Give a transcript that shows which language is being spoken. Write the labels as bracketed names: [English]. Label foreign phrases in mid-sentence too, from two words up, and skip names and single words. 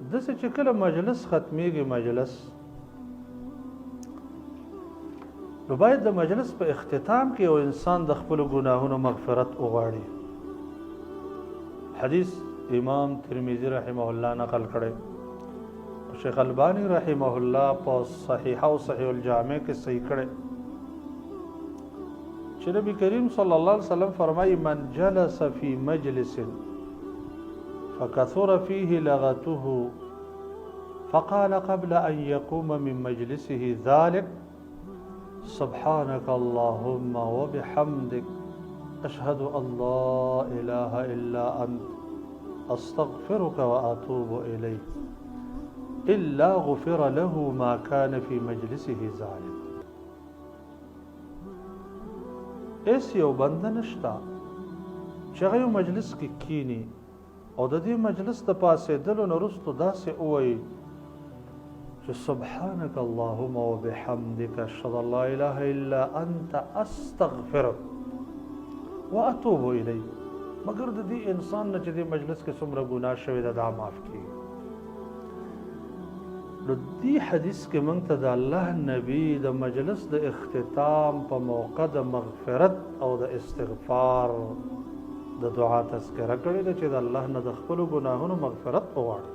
[Pashto] داسې چې کله مجلس ختمیږي مجلس نو باید د مجلس په اختتام کې یو انسان د خپلو ګناهونو مغفرت وغواړي. حدیث امام ترمذی [Arabic] رحمه الله [Pashto] نقل کړی، شیخ البانی [Arabic] رحمه الله [Pashto] په صحیحه او صحیح الجامع کې صحیح کړی چې نبی کریم [Arabic] صلی الله علیه وسلم [Pashto] فرمایي [Arabic] من جلس فی مجلس فكثر فيه لغته فقال قبل أن يقوم من مجلسه ذلك [Pashto] سبحانك اللهم وبحمدك أشهد أن لا إله إلا أنت أستغفرك وأتوب إليك إلا غفر له ما كان في مجلسه ذلك. ایس یو بنده نشتا چې هغه مجلس کې کینی او د دې مجلس د پاسېدلو نه وروسته داسې ووایي چې [Arabic] سبحانك اللهم وبحمدك اشهد ان لا اله الا انت استغفرك واتوب الیک، [Pashto] مگر د دې انسان نه چې د مجلس کې څومره ګناه شوی ده دا معاف کړي. نو دې حدیث کې موږ ته د الله نبی د مجلس د اختتام په موقع د مغفرت او د استغفار د دعا تذکره کړې ده چې د الله نه د خپلو ګناهونو مغفرت وغواړي.